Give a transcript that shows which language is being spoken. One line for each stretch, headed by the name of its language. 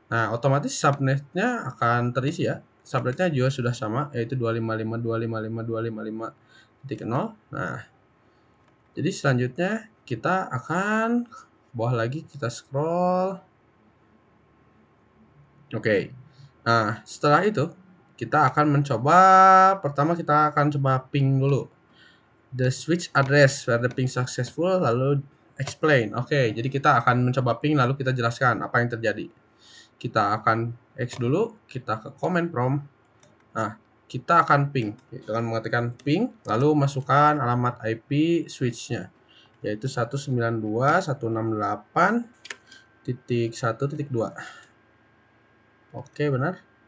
Indonesian: Nah, otomatis subnetnya akan terisi ya. Subnetnya juga sudah sama, yaitu 255.255.255.0. Nah, jadi selanjutnya kita akan bawah lagi, kita scroll. Oke. Nah, setelah itu kita akan mencoba, pertama kita akan coba ping dulu.
English: The switch address where the ping successful,
Indonesian: lalu
English: explain.
Indonesian: Oke, jadi kita akan mencoba ping lalu kita jelaskan apa yang terjadi. Kita akan X dulu, kita ke command prompt. Nah, kita akan ping dengan mengetikkan ping lalu masukkan alamat IP switch-nya yaitu 192.168.1.2. Oke, benar.